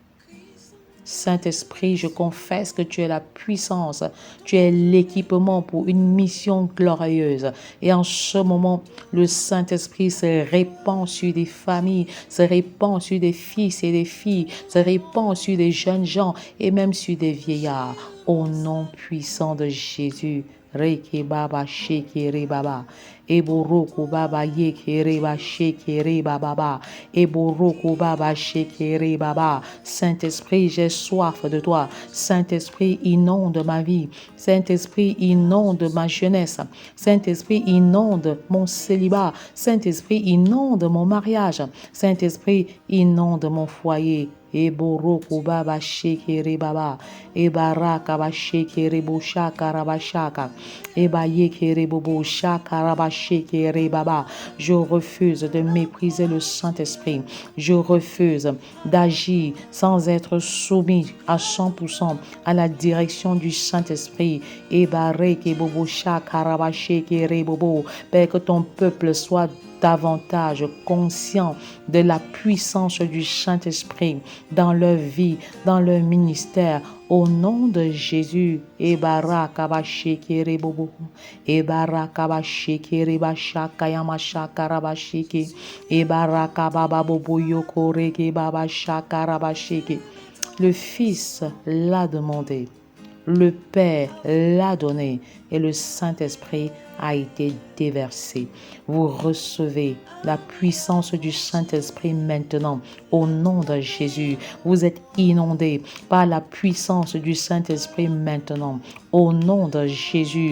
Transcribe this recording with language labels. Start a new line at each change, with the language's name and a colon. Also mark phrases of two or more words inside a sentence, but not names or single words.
French: Saint-Esprit, je confesse que tu es la puissance, tu es l'équipement pour une mission glorieuse. Et en ce moment, le Saint-Esprit se répand sur des familles, se répand sur des fils et des filles, se répand sur des jeunes gens et même sur des vieillards. Au nom puissant de Jésus. Reke baba sheke baba eboroko baba yeke ba sheke baba eboroko baba sheke baba. Saint-Esprit, j'ai soif de toi. Saint-Esprit, inonde ma vie. Saint-Esprit, inonde ma jeunesse. Saint-Esprit, inonde mon célibat. Saint-Esprit, inonde mon mariage. Saint-Esprit, inonde mon foyer. Eboroko baba shekere baba ebaraka ba shekere bo shaka ba shaka ebayekere bobo shaka ba shekere baba. Je refuse de mépriser le Saint-Esprit. Je refuse d'agir sans être soumis à 100% à la direction du Saint-Esprit. Ebareke bobo shaka ba shekere bobo. Père, que ton peuple soit davantage conscient de la puissance du Saint-Esprit dans leur vie, dans leur ministère, au nom de Jésus. Ebarakabashekere bobo, ebarakabashekere bashaka yamashaka rabasheke, ebarakababa bobo yokoreke babashaka rabasheke. Le Fils l'a demandé, le Père l'a donné et le Saint-Esprit a été déversé. Vous recevez la puissance du Saint-Esprit maintenant au nom de Jésus. Vous êtes inondés par la puissance du Saint-Esprit maintenant au nom de Jésus.